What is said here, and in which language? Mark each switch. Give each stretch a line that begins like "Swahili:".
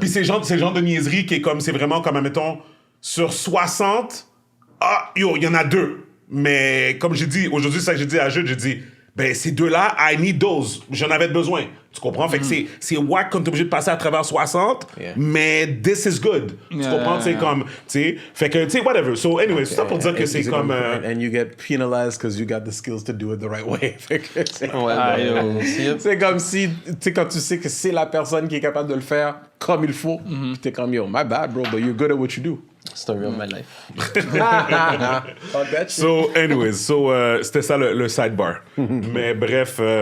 French: puis c'est le genre de niaiserie qui est comme, c'est vraiment comme, admettons, sur 60, il y en a 2. Mais comme j'ai dit, aujourd'hui, c'est ça que j'ai dit à Jude, j'ai dit, ben ces 2-là,
English: I need those.
French: J'en avais besoin. Tu comprends? Fait que c'est whack quand t'es obligé de passer à travers 60, mais
English: this is good.
French: Tu comprends? C'est comme, tu sais, fait que, tu sais, whatever.
English: So, anyway,
French: c'est ça pour dire que c'est comme...
English: And you get penalized because you got the skills to do it the right way.
French: Fait que c'est- Ouais, c'est comme si, tu sais, quand tu sais que c'est la personne qui est capable de le faire comme il faut, puis t'es comme,
English: yo, my bad, bro, but you're good at what you do. Story of my life. Fuck that shit. So, anyways,
French: c'était ça le sidebar. Mais bref...